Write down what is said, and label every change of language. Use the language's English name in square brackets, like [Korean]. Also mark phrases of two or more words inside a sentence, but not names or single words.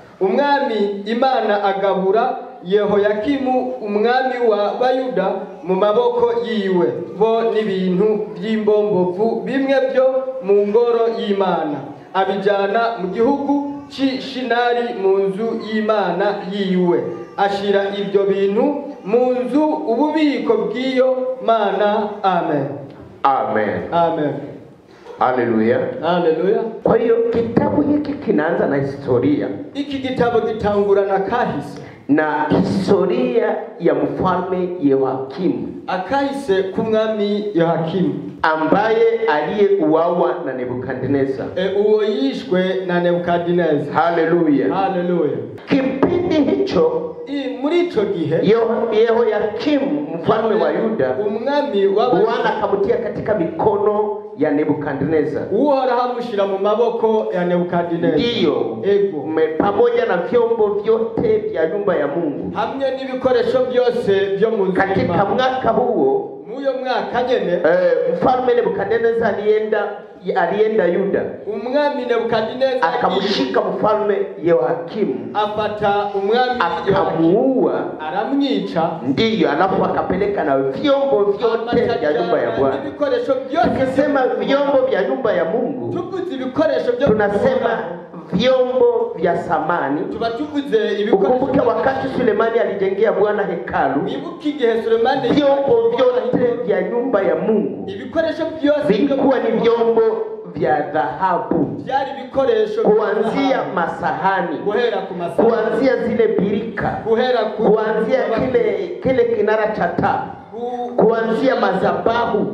[Rundi] Umwami Imana agabura Yehoyakimu umwami wa Bayuda mu maboko yiwe, bo n'ibintu by'imbombovu bimwe byo mu ngoro y'Imana, abijana mu gihugu Shinari mu nzu y'Imana yiwe, ashira ibyo bintu mu nzu ububiko bw'iyo Mana. Amen. Amen. Amen. Haleluya. Haleluya. [Swahili] Kwa hiyo kitabu hiki kinaanza na historia. [Rundi] Iki gitabo gitangura na kahise. [Swahili] Na historia ya mfalme Yehoyakimu, [Rundi] Akahise kumwami Yehoyakimu [Swahili] ambaye aliyeuawa na Nebukadneza. [Rundi] Uwo yishwe na Nebukadneza. Haleluya. Haleluya. [Swahili] Kipindi hicho [Rundi] muri ico gihe [Swahili] Yehoyakimu mfalme wa Yuda, [Rundi] umwami wa [Swahili] Bwana akamutia katika mikono ya Nebukadneza. [Rundi] Uhoraho amushira mu maboko ya Nebukadneza. [Swahili] Ndiyo, pamoja na vyombo vyote vya nyumba ya Mungu, [Rundi] hamwe n'ibikoresho byose byo mu nzu. [Swahili] Katika mwaka huo, [Rundi] muyo mwaka nyene, [Swahili] mfalme Nebukadneza alienda Yuda, [Rundi] umwami Nebukadneza [Swahili] akamshika mfalme Yehoyakimu, [Rundi] afata umwami [Swahili] akamuua, [Rundi] aramwica. [Swahili] Ndiyo, alafu akapeleka na vyombo vyote vya nyumba ya Bwana. Tukisema vyombo vya nyumba ya Mungu, tunasema vyombo vya samani. Ukumbuke wakati Sulemani alijengea Bwana hekalu, vyombo vyote vya nyumba ya Mungu vilikuwa ni vyombo vya dhahabu, kuanzia masahani, kuanzia zile birika, kuanzia kile kinara cha taa, kuanzia mazabahu.